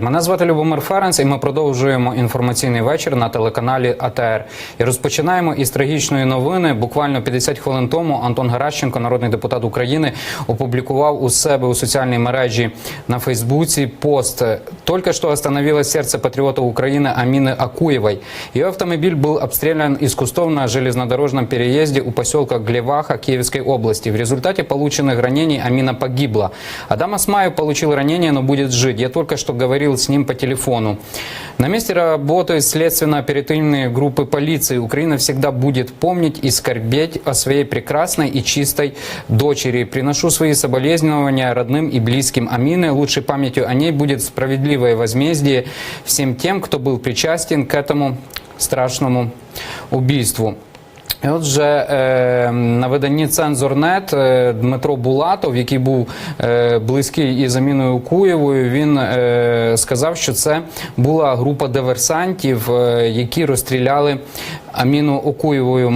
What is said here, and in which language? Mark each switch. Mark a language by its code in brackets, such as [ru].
[uk] Мене звати Любомир Ференц, і ми продовжуємо інформаційний вечір на телеканалі АТР. І розпочинаємо із трагічної новини. Буквально 50 хвилин тому Антон Геращенко, народний депутат України, опублікував у себе у соціальній мережі на Фейсбуці пост. [ru] «Только что остановилось сердце патриота Украины Амины Акуевой. Ее автомобиль был обстрелян из кустов на железнодорожном переезде у поселка Глеваха Киевской области. В результате полученных ранений Амина погибла. Адам Асмаев получил ранение, но будет жить. Я только что говорил с ним по телефону. На месте работают следственно-оперативные группы полиции. Украина всегда будет помнить и скорбеть о своей прекрасной и чистой дочери. Приношу свои соболезнования родным и близким Амины. Лучшей памятью о ней будет справедливое возмездие всем тем, кто был причастен к этому страшному убийству». [uk] І отже, на виданні «Цензор.нет» Дмитро Булатов, який був близький із Аміною Акуєвою, він сказав, що це була група диверсантів, які розстріляли Аміну Акуєвою.